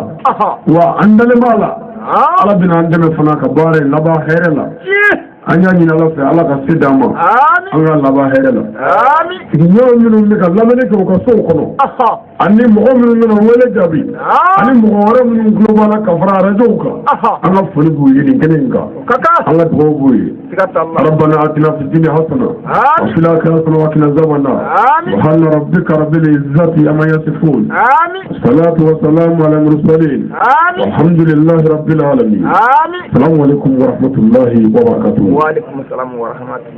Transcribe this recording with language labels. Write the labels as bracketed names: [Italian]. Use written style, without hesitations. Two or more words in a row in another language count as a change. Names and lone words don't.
[Bambara] wa an dalen b'a la ala bɛna an dɛmɛ fana ka baara in laban hɛrɛ la an y'a ɲini ala fɛ ala ka se d'an ma an ka laban hɛrɛ la sigiɲɔgɔn minnu bɛ ka lamɛnni kɛ u ka sow kɔnɔ ani mɔgɔ minnu bɛna wele jaabi ani mɔgɔ wɛrɛ minnu tulo b'a la ka fara arajow kan an ka foli b'u ye nin kɛnɛ in kan an ka dugawu b'u ye [Arabic] ربنا آتنا في الدنيا حسنة وفي الآخرة حسنة وقنا عذاب النار سبحان ربك رب العزة عما يصفون والصلاة والسلام على المرسلين والحمد لله رب العالمين السلام عليكم ورحمة الله وبركاته. وعليكم السلام ورحمة الله.